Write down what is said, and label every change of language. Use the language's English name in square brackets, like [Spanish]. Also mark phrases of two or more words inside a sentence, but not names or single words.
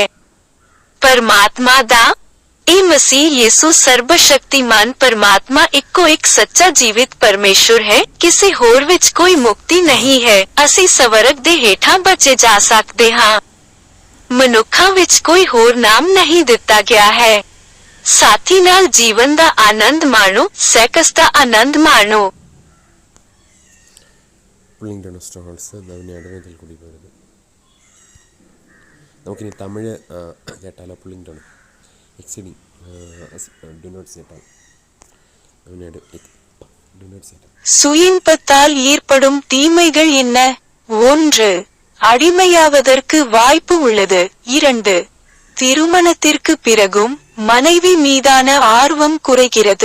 [Punjabi] ਪਰਮਾਤਮਾ ਦਾ ਇਹ ਮਸੀਹ ਯਿਸੂ ਸਰਬਸ਼ਕਤੀਮਾਨ ਪਰਮਾਤਮਾ ਇੱਕੋ ਇੱਕ ਸੱਚਾ ਜੀਵਿਤ ਪਰਮੇਸ਼ੁਰ ਹੈ। ਕਿਸੇ ਹੋਰ ਵਿੱਚ ਕੋਈ ਮੁਕਤੀ ਨਹੀਂ ਹੈ। ਅਸੀਂ ਸਵਰਗ ਦੇ ਹੇਠਾਂ ਬਚੇ ਜਾ ਸਕਦੇ ਹਾਂ। ਮਨੁੱਖਾਂ ਵਿੱਚ ਕੋਈ ਹੋਰ ਨਾਮ ਨਹੀਂ ਦਿੱਤਾ ਗਿਆ ਹੈ। ਸਾਥੀ ਨਾਲ ਜੀਵਨ ਦਾ ਆਨੰਦ ਮਾਣੋ, ਸੈਕਸ ਦਾ ਆਨੰਦ ਮਾਣੋ। [Malayalam] നമുക്കിനി തമിഴ് കേട്ടാലോ? പുള്ളിങ്ടൺ എക്സിഡിങ് ഡു നോട്ട് சேட்டால் [Tamil] சுய இன்பத்தால் ஏற்படும் தீமைகள் என்ன? 1. அடிமையாவதற்கு வாய்ப்பு உள்ளது. 2. திருமணத்திற்கு பிறகும் மனைவி மீதான ஆர்வம் குறைகிறது.